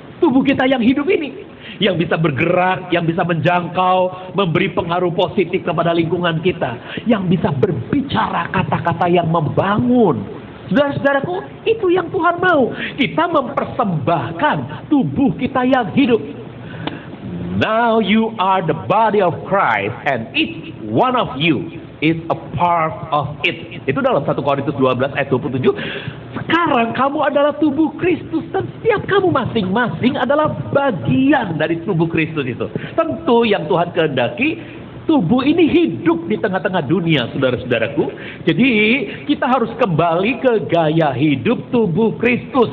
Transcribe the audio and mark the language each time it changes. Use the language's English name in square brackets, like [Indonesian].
[Indonesian] Tubuh kita yang hidup ini. Yang bisa bergerak, yang bisa menjangkau, memberi pengaruh positif kepada lingkungan kita. Yang bisa berbicara kata-kata yang membangun. Saudara-saudaraku, itu yang Tuhan mau. Kita mempersembahkan tubuh kita yang hidup. [English] Now you are the body of Christ and each one of you is a part of it. [Indonesian] Itu dalam 1 Korintus 12 ayat 27. Sekarang kamu adalah tubuh Kristus dan setiap kamu masing-masing adalah bagian dari tubuh Kristus itu. Tentu yang Tuhan kehendaki tubuh ini hidup di tengah-tengah dunia, saudara-saudaraku. Jadi kita harus kembali ke gaya hidup tubuh Kristus.